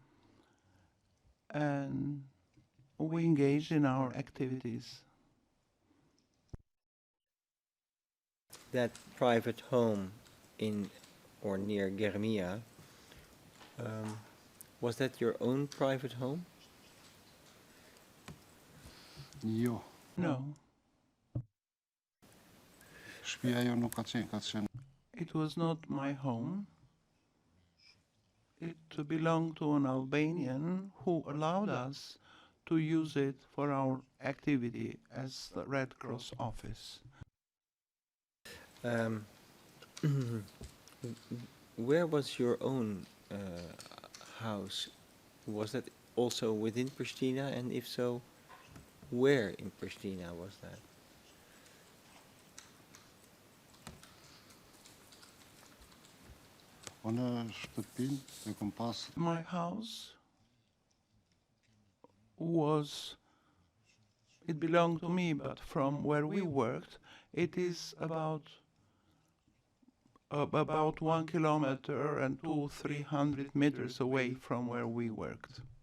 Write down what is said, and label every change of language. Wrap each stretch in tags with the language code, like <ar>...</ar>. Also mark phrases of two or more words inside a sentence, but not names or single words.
<en>And we engaged in our activities. That private home in or near Germia, was that your own private home?</en> <sq>Jo,</sq> <en>No,</en> <sq>shtëpia jo nuk ka qenë.</sq> <en>it was not my home. It belonged to an Albanian who allowed us to use it for our activity as the Red Cross office. Where was your own house? Was that also within Pristina? And if so, where in Pristina was that?</en> <sq>Po në shtëpinë e kom pas</sq> <en>My house it belonged to me, but from where we worked, it is about about 1 kilometer and 200-300 meters away from where we worked.</en>